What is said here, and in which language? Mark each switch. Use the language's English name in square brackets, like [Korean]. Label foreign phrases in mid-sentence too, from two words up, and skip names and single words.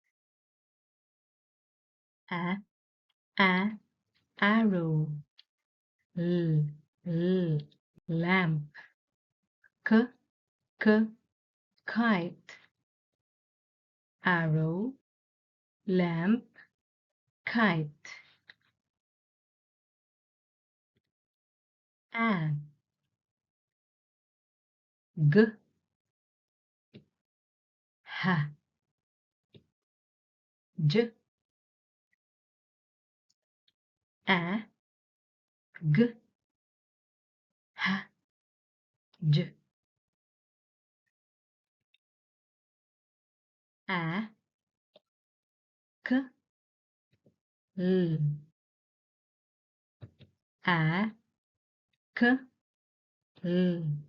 [English] A, arrow. L, lamp. K, kite. Arrow, lamp, kite. A, g, h, j, a, g, h, j, a, k, l, a, k, l,